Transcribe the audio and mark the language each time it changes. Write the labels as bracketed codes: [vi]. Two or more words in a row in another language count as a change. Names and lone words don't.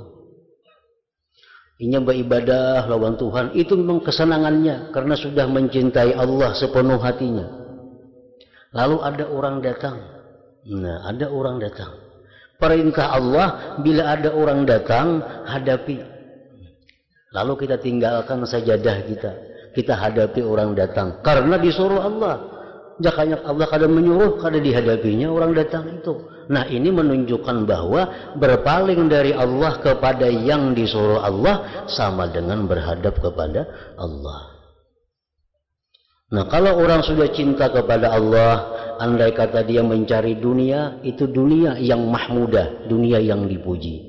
[id] Inya beribadah lawan Tuhan, itu memang kesenangannya karena sudah mencintai Allah sepenuh hatinya. Lalu ada orang datang. Nah, ada orang datang. Perintah Allah, bila ada orang datang, hadapi. Lalu kita tinggalkan sajadah kita. Kita hadapi orang datang karena disuruh Allah. [bjn] Jakanya Allah kada menyuruh, kada dihadapinya orang datang itu. [id] Nah, ini menunjukkan bahwa berpaling dari Allah kepada yang disuruh Allah sama dengan berhadap kepada Allah. Nah, kalau orang sudah cinta kepada Allah, andai kata dia mencari dunia, itu dunia yang mahmudah, dunia yang dipuji.